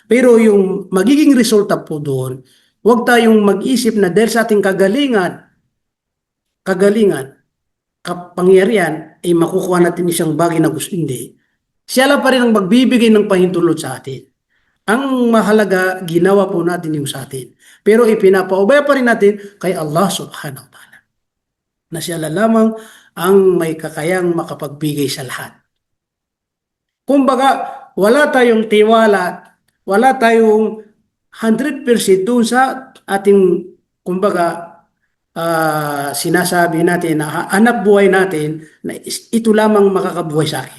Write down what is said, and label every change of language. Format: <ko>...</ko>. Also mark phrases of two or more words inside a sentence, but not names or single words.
<tl>Pero yung magiging resulta po doon, huwag tayong mag-isip na dahil sa ating kagalingan, kapangyarihan, ay makukuha natin isang bagay na gusto. Hindi. Siya lang pa rin ang magbibigay ng pahintulot sa atin. Ang mahalaga, ginawa po natin yung sa atin. Pero ipinapaubaya pa rin natin kay Allah</tl> <ar>سبحانه وتعالى.</ar> <tl>Na siya lamang ang may kakayang makapagbigay sa lahat. Kumbaga, wala tayong tiwala, wala tayong 100% doon sa ating, kumbaga, sinasabi natin na anak buhay natin na ito lamang makakabuhay sa akin.</tl>